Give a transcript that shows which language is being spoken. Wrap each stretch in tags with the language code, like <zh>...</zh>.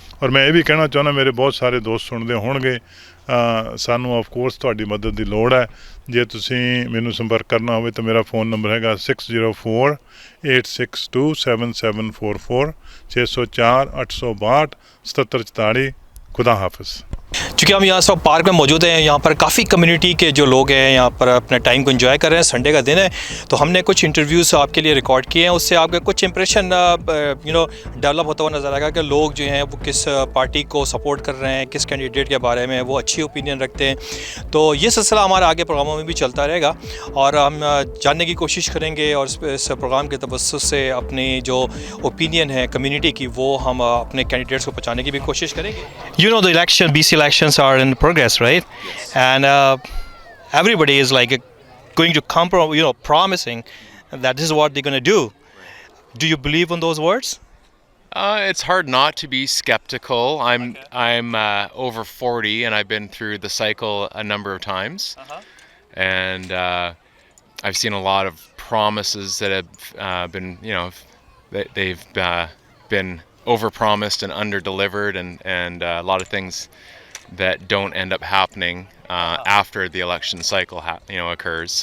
<pa>ਔਰ ਮੈਂ ਇਹ ਵੀ ਕਹਿਣਾ ਚਾਹੁੰਦਾ, ਮੇਰੇ ਬਹੁਤ ਸਾਰੇ ਦੋਸਤ ਸੁਣਦੇ ਹੋਣਗੇ, ਸਾਨੂੰ ਆਫ ਕੋਰਸ ਤੁਹਾਡੀ ਮਦਦ ਦੀ ਲੋੜ ਹੈ। ਜੇ ਤੁਸੀਂ ਮੈਨੂੰ ਸੰਪਰਕ ਕਰਨਾ ਹੋਵੇ ਤਾਂ ਮੇਰਾ ਫ਼ੋਨ ਨੰਬਰ ਹੈਗਾ 6048627744 604 862 7744।</pa> <hi>खुदा हाफिज़। चूँकि हम यहाँ सब पार्क में मौजूद हैं, यहाँ पर काफ़ी कम्युनिटी के जो लोग हैं यहाँ पर अपने टाइम को एंजॉय कर रहे हैं। संडे का दिन है तो हमने कुछ इंटरव्यूज़ आपके लिए रिकॉर्ड किए हैं, उससे आपके कुछ इंप्रेशन डेवलप होता हुआ नज़र आएगा कि लोग जो हैं वो किस पार्टी को सपोर्ट कर रहे हैं, किस कैंडिडेट के बारे में वो अच्छी ओपिनियन रखते हैं। तो ये सिलसिला हमारे आगे प्रोग्रामों में भी चलता रहेगा और हम जानने की कोशिश करेंगे और इस प्रोग्राम के तवस्सुस से अपनी जो ओपिनियन है कम्युनिटी की वो हम अपने कैंडिडेट्स को पहुँचाने की भी कोशिश करेंगे।</hi> <en>The election, BC elections are in progress, right? Yes. And everybody is like going to promising that this is what they're going to do. Do you believe in those words? It's hard not to be skeptical. I'm over 40 and I've been through the cycle a number of times, and I've seen a lot of promises that have been, they've been overpromised and underdelivered, and a lot of things that don't end up happening after the election cycle occurs.</en>